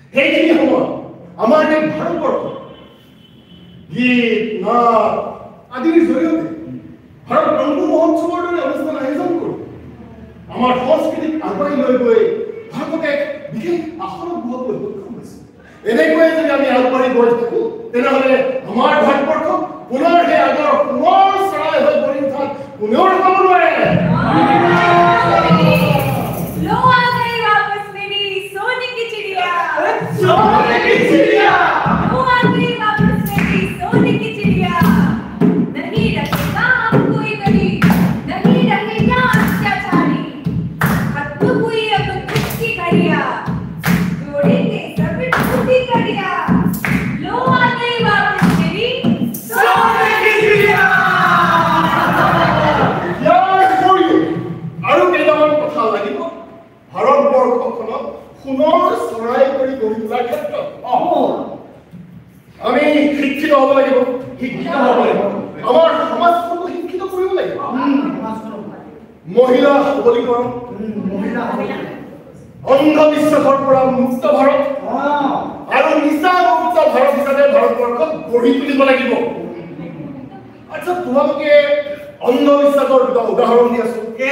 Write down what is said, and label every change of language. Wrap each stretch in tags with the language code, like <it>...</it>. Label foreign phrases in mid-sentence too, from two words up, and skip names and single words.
<as>সেইখিনি সময় আমাৰ এই ভাৰতবৰ্ষ গীত নাট আদিৰ জৰিয়তে ভাৰত ৰংগ মহোৎসৱৰ দৰে অনুষ্ঠান আয়োজন কৰোঁ আমাৰ সংস্কৃতিক আগুৱাই লৈ গৈ ভাৰতক এক বিশেষ আসনত বহাবলৈ সক্ষম হৈছে এনেকৈয়ে যদি আমি আগবাঢ়ি গৈ থাকোঁ তেনেহ'লে আমাৰ ভাৰতবৰ্ষ পুনৰ সেই আগৰ সোণৰ চৰাই হৈ পৰি উঠাত কোনেও ৰখাব নোৱাৰে</as> <hi>लो आ गई वापस मेरी सोने की चिड़िया सोने की चिड़िया लो आ गई वापस मेरी सोने की चिड़िया नहीं रखेगा अब कोई गली नहीं रहेगा अत्याचारी खत्म हुई अब किसकी घड़िया जोड़ेंगे सब टूटी कड़िया लो आ गई वापस मेरी सोने की चिड़िया</hi> <as>ইয়াৰ উপৰিও আৰু কেইটামান কথা লাগিব ভাৰতবৰ্ষখনক সোণৰ চৰাই কৰি গঢ়ি তোলাৰ ক্ষেত্ৰত আমি শিক্ষিত হ'ব লাগিব আমাৰ সমাজখনক শিক্ষিত কৰিব লাগিব মহিলা সবলীকৰণ অন্ধবিশ্বাসৰ পৰা মুক্ত ভাৰত আৰু নিচামুক্ত ভাৰত হিচাপে ভাৰতবৰ্ষক গঢ়ি তুলিব লাগিব আচ্ছা তোমালোকে অন্ধবিশ্বাসৰ দুটা উদাহৰণ দি আছো</as>